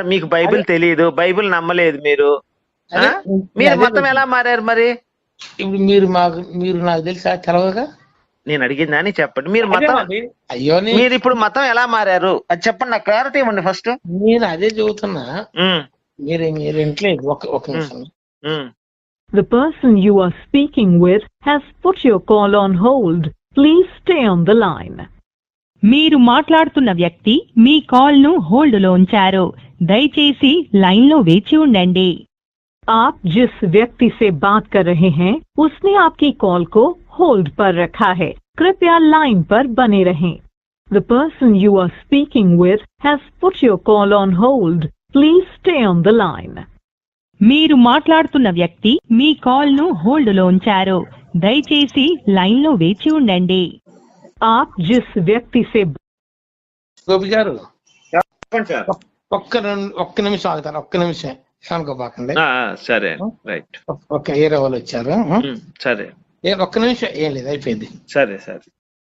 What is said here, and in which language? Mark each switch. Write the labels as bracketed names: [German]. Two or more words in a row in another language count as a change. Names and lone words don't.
[Telugu] మీకు బైబిల్ తెలియదు, బైబిల్ నమ్మలేదు మీరు మతం ఎలా మారారు మరి? ఇప్పుడు మీరు నాకు తెలుసా తెలవగా? నేను అడిగిందని చెప్పండి. మీరు మతం మీరు ఇప్పుడు మతం ఎలా మారారు అది చెప్పండి, నాకు క్లారిటీ ఇవ్వండి ఫస్ట్. నేను అదే చెబుతున్నా, మీరు ఇంట్లేదు. ఒక నిమిషం. [English] The person you are speaking with has put your call on hold. Please stay on the line. [Telugu] మీరు మాట్లాడుతున్న వ్యక్తి మీ కాల్ ను హోల్డ్ లో ఉంచారు, దయచేసి లైన్ లో వేచి ఉండండి. [Hindi] आप जिस व्यक्ति से बात कर रहे हैं उसने आपकी कॉल को होल्ड पर रखा है, कृपया लाइन पर बने रहें. [English] The person you are speaking with has put your call on hold. Please stay on the line. [Telugu] మీరు మాట్లాడుతున్న వ్యక్తి మీ కాల్ ను హోల్డ్ లో ఉంచారు, దయచేసి లైన్ లో వేచి ఉండండి. [Hindi] आप जिस व्यक्ति से [Telugu] గోపి గారు ఒక్క నిమిషం ఆగుతారు, ఒక్క నిమిషం అనుకోబాకండి. సరే, రైట్. ఓకే, ఏ వాళ్ళు వచ్చారు? సరే, ఒక్క నిమిషం, ఏం లేదు, అయిపోయింది. సరే.